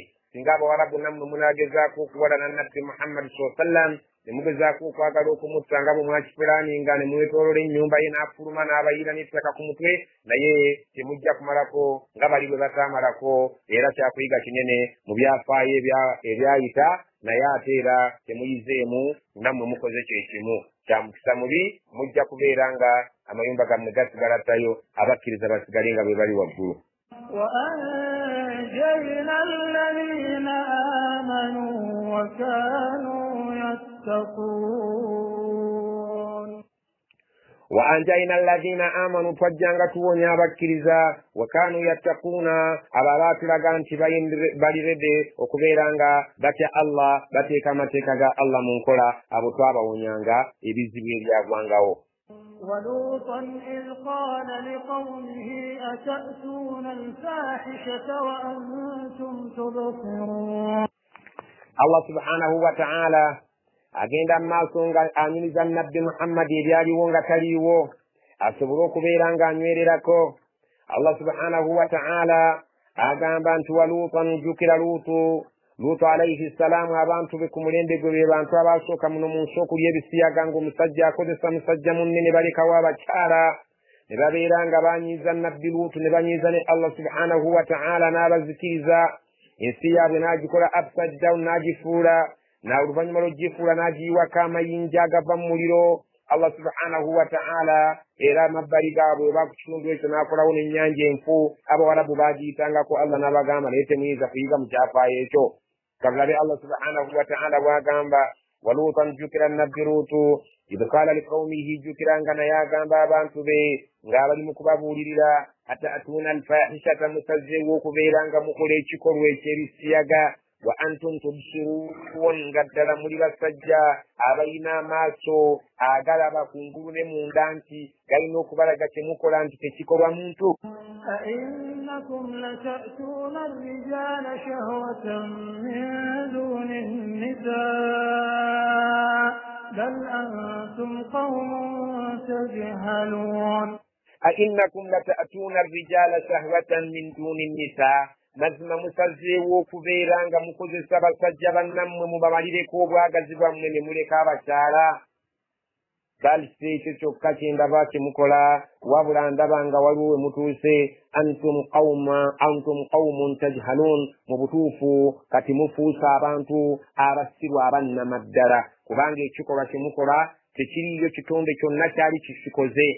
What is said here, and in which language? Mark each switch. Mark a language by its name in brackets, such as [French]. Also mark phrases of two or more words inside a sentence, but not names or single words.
[Ganda] Singa abawarabu nammwe munaagezaako okuwalana nabbi Muhammad [Arabic] صلى الله عليه وسلم [Ganda] ne mugezaako okwagala okumutta nga bwe mwakipulaaninga ne mwetoolola ennyumba ye n'afuluma n'abayiira n'ettaka ku mutwe naye temujja kumalako nga bali bwe bataamalako era kyakuyiga kinene mu byafaayo ebyayita naye ate era temuyizeemu nammwe mukoze kyekimu kya mukisa mubi mujja kubeera nga amayumba gammwe gasigala ttayo abakkiriza basigale nga bwe bali waggulu. [Arabic] وأنجينا الذين آمنوا وكانوا يتقون. وأنجينا الذين آمنوا [Ganda] twajjanga tuwonya abakkiriza [Arabic] وكانوا يتقون [Ganda] abalala tulaga nti balirede okubeera nga batya Allah bateeka amateeka ga Allah mu nkola abo twabawonyanga ebizibu ebyagwangawo. [Arabic] ولوطا إذ قال لقومه أتأتون الفاحشة وأنتم تبصرون. [Ganda] Allah [Arabic] سبحانه وتعالى [Ganda] agenda maaso nga anyumiza nabbi Muhammad ebyaliwo nga taliiwo asobole okubeera nga anywererako. Allah [Arabic] سبحانه وتعالى [Ganda] agamba nti waluutan jukira Luutu [Arabic] عليه السلام [Ganda] abantu be ku mulembe gwe be bantu abaasooka muno mu nsi okulya ebisiyaga ng'omusajja akozesa musajja munne ne balekawo abakyala ne babeera nga banyiiza nabbi Luutu ne banyiiza ne Allah [Arabic] سبحانه وتعالى [Ganda] n'abazikiriza ensi yaabwe n'agikola [English] upside down [Ganda] n'agifuula oluvannyuma lw'ogifuula n'agiyiwako amayinja agava mu muliro. Allah [Arabic] سبحانه وتعالى [Ganda] era amabbali gaabwe oba ku kitundu ekyo n'akolawo n'ennyanja enfu abawarabu baagiyitangako Allah n'abagamba naye temuyinza kuyiga mu kyafaayo ekyo. Kabulabe Allah [Arabic] سبحانه وتعالى [Ganda] bw'agamba waluutan jukira nabbi Luutu [Arabic] إذ قال لقومه [Ganda] jukiranga naye agamba abantu be ng'abali mu kubabuulirira [Arabic] أتأتون الفاحشة [Ganda] musazzeewo okubeera nga mukola ekikolwa eky'ebisiyaga [Arabic] وأنتم تبصرون [Ganda] nga ddala muli basajja abalina amaaso agalaba kungulu ne munda nti galina okubalaga kyemukola nti tekikolwa muntu. [Arabic] أئنكم لتأتون الرجال شهوة من دون النساء بل أنتم قوم تجهلون. أئنكم لتأتون الرجال شهوة من دون النساء [Ganda] mazima musazzeewo okubeera nga mukozesa basajja bannammwe mubamalireko obwagazi bwammwe ne muleka abakyala. Bali si ekyo kyokka kye ndaba kyemukola wabula ndaba nga waliwo we mutuuse [Arabic] أنتم قوم تجهلون [Ganda] mu butuufu kati mufuusa abantu abasiru abannamaddala kubanga ekikolwa kyemukola tekiriyo kitonde kyonna kyali kikikoze.